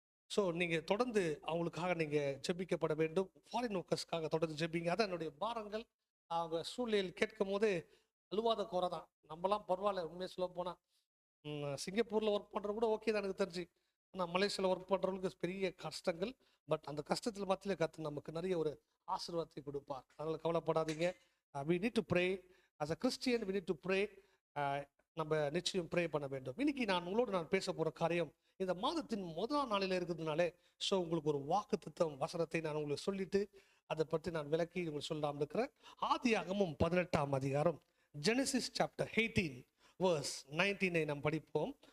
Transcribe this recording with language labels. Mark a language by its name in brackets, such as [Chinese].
[Tamil] So நீங்கள் தொடர்ந்து அவங்களுக்காக நீங்கள் ஜெபிக்கப்பட வேண்டும். ஃபாரின் ஒர்க்கர்ஸ்க்காக தொடர்ந்து ஜெபிங்க. அதான் என்னுடைய பாரங்கள். அவங்க சூழ்நிலையில் கேட்கும் போது அழுவாத குறை தான். நம்மலாம் பரவாயில்ல, உண்மையை சொல்ல போனால் சிங்கப்பூரில் ஒர்க் பண்ணுறது கூட ஓகே தான் எனக்கு தெரிஞ்சு. ஆனால் மலேசியாவில் ஒர்க் பண்ணுறவங்களுக்கு பெரிய கஷ்டங்கள். பட் அந்த கஷ்டத்தில் மத்தியில் கற்று நமக்கு நிறைய ஒரு ஆசீர்வாதத்தை கொடுப்பார். அதனால் கவலைப்படாதீங்க. [English] we need to pray as a Christian. we need to pray. [Tamil] நம்ம நிச்சயம் ப்ரே பண்ண வேண்டும். இன்னைக்கு நான் பேச போகிற காரியம் இந்த மாதத்தின் முதலாம் நாளில் இருக்கிறதுனாலே ஸோ உங்களுக்கு ஒரு வாக்குத்தத்தம் வசனத்தை நான் உங்களுக்கு சொல்லிட்டு அதை பற்றி நான் விளக்கி உங்களுக்கு சொல்லாமல் இருக்கிறேன். ஆதியாகமம் 18ஆம் அதிகாரம் ஜெனசிஸ் சாப்டர் 18 verse 19 நாம் படிப்போம்.